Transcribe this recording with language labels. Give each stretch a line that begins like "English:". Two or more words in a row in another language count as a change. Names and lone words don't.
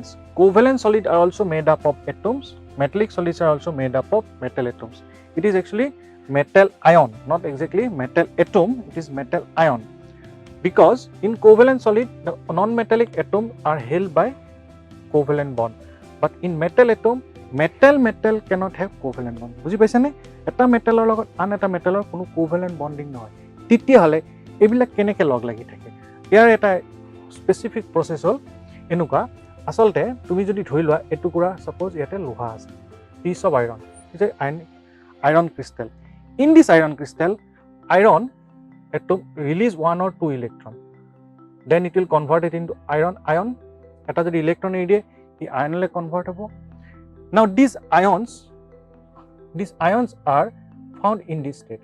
English: Covalent solid are also made up of atoms. Metallic solids are also made up of metal atoms. It is actually metal ion, not exactly metal atom, it is metal ion. Because in covalent solid the non-metallic atoms are held by covalent bond, but in metal atom metal cannot have covalent bond.
Assamese: বুজি পাইছে নে? এটা মেটালৰ লগত আন এটা মেটালৰ কোনো
English: covalent bonding
Assamese: নহয়, তেতিয়া হলে এইবিলাক কেনেকৈ লগ লাগি থাকে? ইয়াৰ এটা
English: specific process
Assamese: হল এনেকুৱা, আসলতে তুমি যদি ধৰি লোৱা এটুকুৰা সাপোজ ইয়াতে লোহা আছে,
English: piece of iron, is a iron crystal. In this iron crystal, iron atom release 1 or 2 electron, then it will convert it into ion.
Assamese: Eta jodi electron e die ei ion le convert hobo.
English: Now these ions are found in this state.